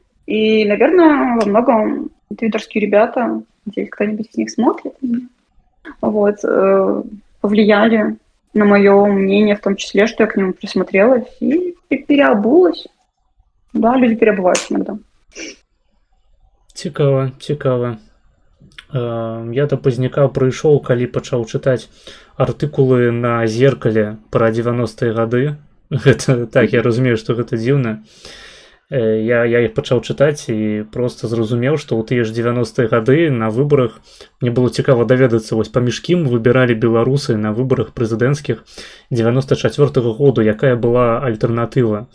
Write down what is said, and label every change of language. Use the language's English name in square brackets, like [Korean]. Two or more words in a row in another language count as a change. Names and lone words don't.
[Russian] И, наверное, во многом твиттерские ребята, надеюсь, кто-нибудь из них смотрит, вот, повлияли на мое мнение, в том числе, что я к нему присмотрелась и переобулась. Да, люди переобуваются иногда. [Belarusian] Цікава, цікава. Я да пазняка прыйшоў, калі пачаў чытаць артыкулы на зеркале пра 90-е гады. Гэта, так, я разумею, што гэта дзіўна. Я іх пачаў чытаць і просто зразумеў, што ў тыя ж 90-е гады на выбарах мне было цікава даведацца, вось паміж кім выбіралі беларусы на выбарах прэзідэнцкіх 94-го году, якая была альтэрнатыва.